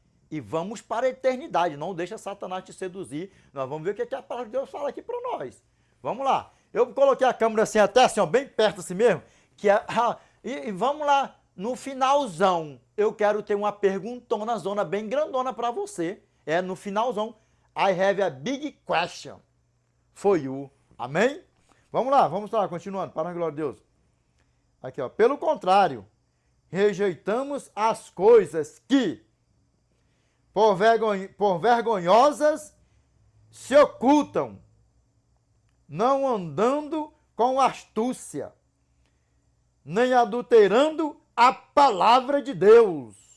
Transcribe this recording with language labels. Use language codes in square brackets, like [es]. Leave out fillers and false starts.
[pt] E vamos para a eternidade, não deixa Satanás te seduzir. Nós vamos ver o que a palavra de Deus fala aqui para nós. Vamos lá. Eu coloquei a câmera assim, até assim, ó, bem perto assim mesmo, e vamos lá. No finalzão, eu quero ter uma perguntona, zona bem grandona para você. No finalzão. [en] I have a big question for you. [pt] Amém? Vamos lá, continuando, para a glória de Deus. Aqui, ó. Pelo contrário, rejeitamos as coisas que, por vergonhosas, se ocultam, não andando com astúcia, nem adulterando a palavra de Deus.